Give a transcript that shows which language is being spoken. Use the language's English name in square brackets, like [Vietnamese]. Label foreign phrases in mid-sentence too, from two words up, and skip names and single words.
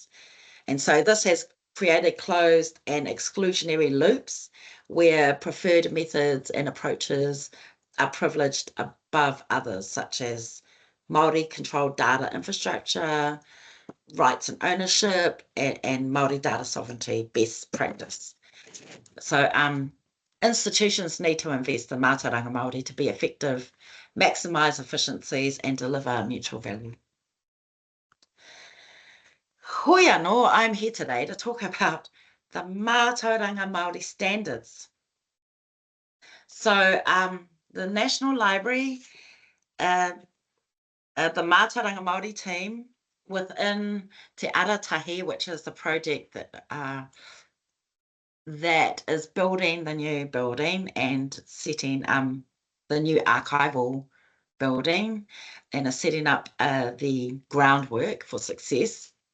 [English] And so this has created closed and exclusionary loops where preferred methods and approaches are privileged above others, such as Māori controlled data infrastructure, rights and ownership, and Māori data sovereignty best practice. So institutions need to invest in [Māori] mātauranga Māori [English] to be effective, maximise efficiencies and deliver mutual value. [Māori] Hoi anō, [English] I'm here today to talk about the [Māori] mātauranga Māori [English] standards. So the National Library, the [Māori] mātauranga Māori [English] team within Te Aratahi, which is the project that is building the new building and setting the new archival building and is setting up the groundwork for success.